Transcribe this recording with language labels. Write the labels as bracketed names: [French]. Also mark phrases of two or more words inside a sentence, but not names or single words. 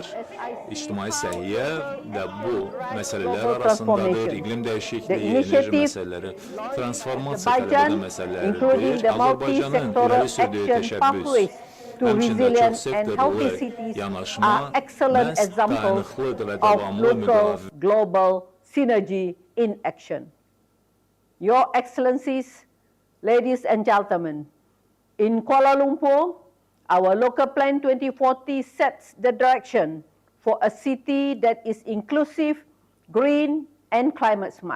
[Azerbaijani] İctimai səhiyyə və bu məsələlər arasındadır. İqlim dəyişikliyi, enerji məsələləri, transformasiya tələb edən məsələlərdir. Azərbaycanın irəli sürdüyü təşəbbüs, həmçində çox sektorlu yanaşma məhz dayanıqlıdır və davamlı müqavimədir. [English] Global synergy in action. Your Excellencies, ladies and gentlemen, in Kuala Lumpur, our local plan 2040 sets the direction for a city that is inclusive, green, and climate smart.